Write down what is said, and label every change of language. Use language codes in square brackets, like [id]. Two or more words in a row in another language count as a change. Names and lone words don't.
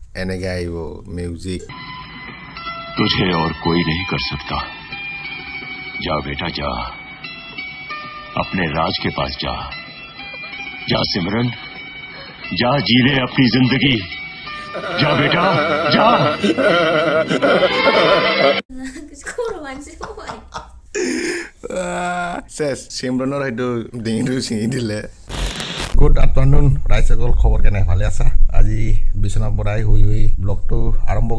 [as] এনেকে আহিব মিউজিক [hi] तुझे और कोई नहीं कर सकता जा बेटा जा अपने राज के पास जा जा सिमरन जा जी ले अपनी जिंदगी जा बेटा जा [as] শেষ চিমৰণৰ সেইটো ডিঙিটো ছিঙি দিলে [en] good afternoon [as] ৰাইজসকল খবৰ কেনে ভালে আছা আজি বিচনাৰ পৰাই শুই শুই ব্লগটো আৰম্ভ